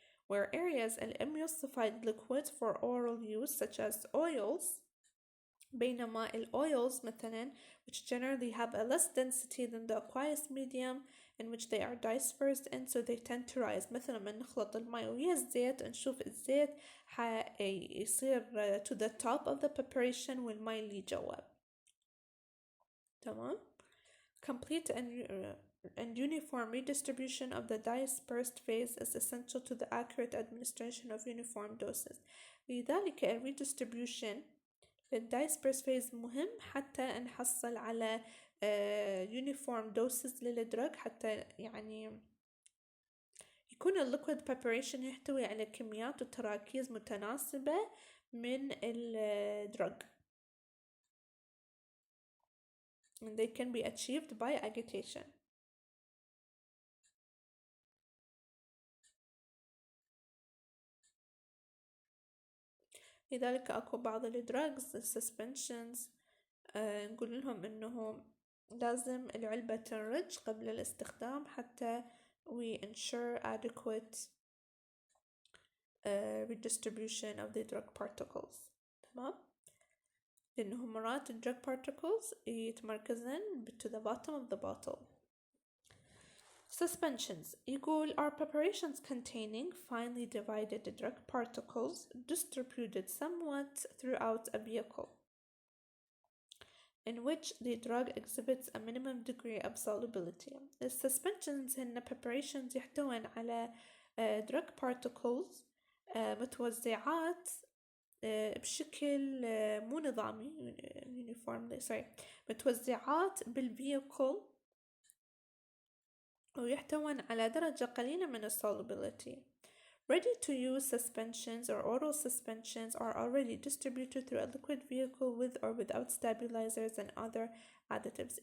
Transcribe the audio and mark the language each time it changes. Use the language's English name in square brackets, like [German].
[English] Where areas of emulsified liquids for oral use such as oils بينما oils مثلا which generally have a less density than the aqueous medium in which they are dispersed in so they tend to rise. [Arabic] مثلا من نخلط الماء ويا الزيت نشوف الزيت يصير [English] to the top of the preparation [Arabic] والماء اللي جوا تمام. [English] Complete and uniform redistribution of the dispersed phase is essential to the accurate administration of uniform doses. لذلك redistribution [Arabic] الدايسبرس فيز مهم حتى نحصل على uniform doses للدرج، حتى يعني يكون الليكويد preparation يحتوي على كميات وتراكيز متناسبة من الدرج. [English] and they can be achieved by agitation. [Arabic] لذلك أكو بعض الدراجز السسبنشنز نقول لهم إنه لازم العلبة تنرج قبل الاستخدام حتى [English] we ensure adequate redistribution of the drug particles. [Arabic] تمام؟ لأنه مرات drug particles يتمركزن [English] to the bottom of the bottle. Suspensions يقول are preparations containing finely divided drug particles distributed somewhat throughout a vehicle in which the drug exhibits a minimum degree of solubility. [Arabic] The suspensions هن preparations يحتوين على drug particles متوزعات بشكل مو نظامي uniformly متوزعات بالفيكل ويحتوين على درجة قليلة من solubility. [English] Ready-to-use suspensions or oral suspensions are already distributed through a liquid vehicle with or without stabilizers and other additives.